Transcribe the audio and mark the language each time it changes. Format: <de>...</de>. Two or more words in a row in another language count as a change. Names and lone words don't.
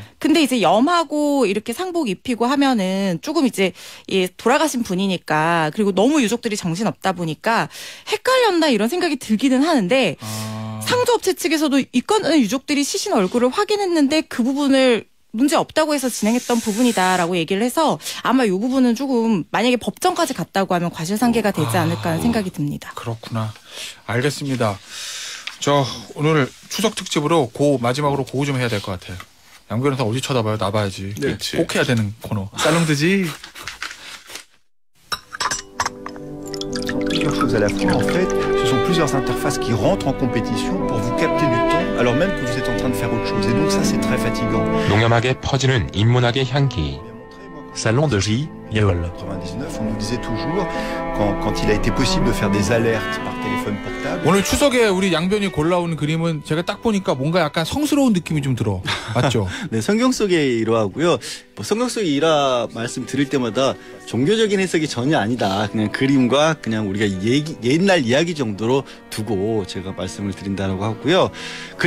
<ko>근데 이제 염하고 이렇게 상복 입히고 하면은 조금 이제 돌아가신 분이니까 그리고 너무 유족들이 정신없다 보니까 헷갈렸나 이런 생각이 들기는 하는데 상조업체 측에서도 입관 전에 유족들이 시신 얼굴을 확인했는데 그 부분을 문제 없다고 해서 진행했던 부분이다라고 얘기를 해서 아마 이 부분은 조금 만약에 법정까지 갔다고 하면 과실상계가 되지 않을까 하는 생각이 듭니다. 그렇구나. 알겠습니다. 저 오늘 추석 특집으로 마지막으로 고우 좀 해야 될 것 같아요. 양 변호사 어디 쳐다봐요? 나봐야지. 네. 꼭 해야 되는 코너. 살롱드지.</ko> <fr>Plusieurs choses à la fois. En fait, ce sont plusieurs interfaces qui rentrent en compétition pour vous capter du temps alors même que vous êtes en train de faire autre chose. Et donc ça, c'est très fatigant.</fr> <ko>농염하게 퍼지는 인문학의 향기. Salon de Yeol.</ko> <fr>99, on nous disait toujours, quand il a été possible de faire des alertes par téléphone portable.</fr> <ko>오늘 추석에 우리 양변이 골라온 그림은 제가 딱 보니까 뭔가 약간 성스러운 느낌이 좀 들어. 맞죠? 네, 성경 속의 일화고요. 뭐 성경 속의 일화 말씀 드릴 때마다 종교적인 해석이 전혀 아니다. 그냥 그림과 그냥 우리가 옛날 이야기 정도로 두고 제가 말씀을 드린다고 하고요.</ko>